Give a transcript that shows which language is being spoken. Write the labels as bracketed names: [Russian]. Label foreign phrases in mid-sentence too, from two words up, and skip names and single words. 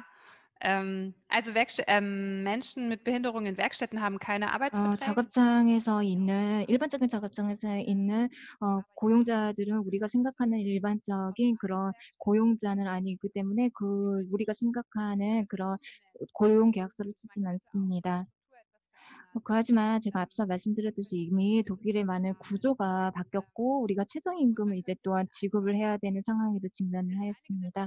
[German] Also Menschen mit Behinderung in Werkstätten haben keine Arbeitsverträge. [Korean] 일반적인 작업장에서 있는 고용자들은 우리가 생각하는 일반적인 그런 고용자는 아니기 때문에 우리가 생각하는 그런 고용 계약서를 쓰진 않습니다. 하지만 제가 앞서 말씀드렸듯이 이미 독일의 많은 구조가 바뀌었고 우리가 최저임금을 이제 또한 지급을 해야 되는 상황에도 직면을 하였습니다.